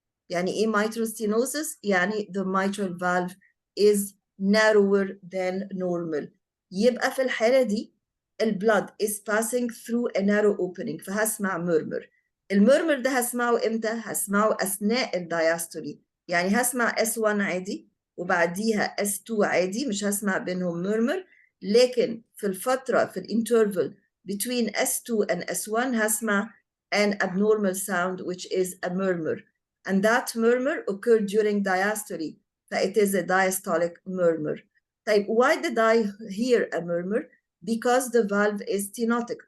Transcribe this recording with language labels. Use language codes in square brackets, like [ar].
[ar] يعني ايه [en] mitral stenosis؟ يعني the mitral valve is narrower than normal. [ar] يبقى في الحالة دي [en] blood is passing through a narrow opening فهسمع murmur. [ar] المurmur ده هسمعه امتى؟ هسمعه أثناء الدايستولي. يعني هسمع S1 عادي وبعديها S2 عادي، مش هسمع بينهم murmur. لكن في الفترة في الانترفال [en] between S2 and S1 هسمع an abnormal sound which is a murmur. And that murmur occurred during diastole. It is a diastolic murmur. طيب why did I hear a murmur? Because the valve is stenotic.